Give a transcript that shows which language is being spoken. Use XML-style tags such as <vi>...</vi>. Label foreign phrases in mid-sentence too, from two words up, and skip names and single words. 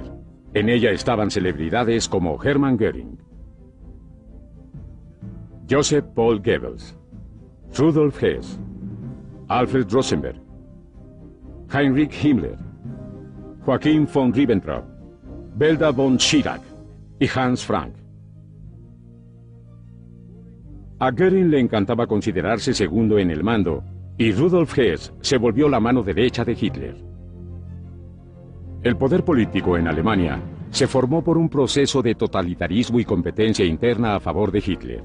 <es>En ella estaban celebridades como Hermann Göring, Joseph Paul Goebbels, Rudolf Hess, Alfred Rosenberg, Heinrich Himmler, Joachim von Ribbentrop, Belda von Schirach y Hans Frank. A Göring le encantaba considerarse segundo en el mando, y Rudolf Hess se volvió la mano derecha de Hitler. El poder político en Alemania se formó por un proceso de totalitarismo y competencia interna a favor de Hitler.</es>